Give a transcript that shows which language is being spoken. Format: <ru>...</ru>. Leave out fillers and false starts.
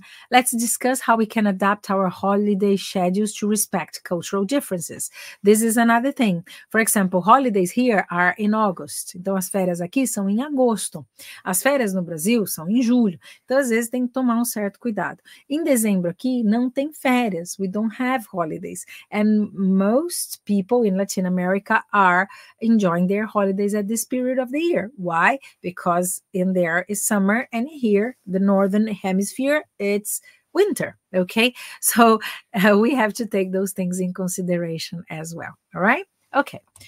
<en>Let's discuss how we can adapt our holiday schedules to respect cultural differences. This is another thing. For example, holidays here are in August.</en> <pt>Então, as férias aqui são em agosto. As férias no Brasil são em julho. Então, às vezes, tem que tomar um certo cuidado. Em dezembro aqui, não tem férias.</pt> <en>We don't have holidays. And most people in Latin America are enjoying their holidays at this period of the year. Why? Because in there is summer, and here, the northern hemisphere, it's winter. Okay, so we have to take those things in consideration as well. All right. Okay.</en>